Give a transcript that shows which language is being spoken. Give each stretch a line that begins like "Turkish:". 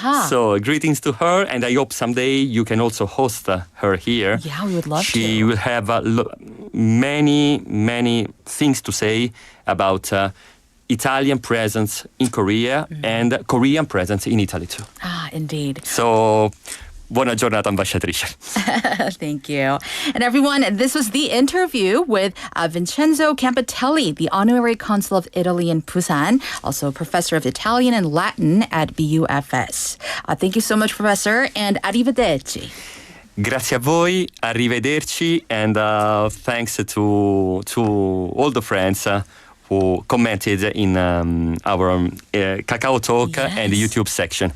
English: So greetings to her, and I hope someday you can also host her here. Yeah, we would love to. She will have many things to say about Italian presence in Korea and Korean presence in Italy too. Indeed.
Italian: So, buona giornata, ambasciatrice.
English: Thank you. And everyone, this was the interview with Vincenzo Campitelli, the Honorary Consul of Italy in Busan, also Professor of Italian and Latin at BUFS. Thank you so much, Professor, and arrivederci.
Italian: Grazie a voi, arrivederci,
English: and thanks to all the friends who commented in our Kakao Talk and the YouTube section.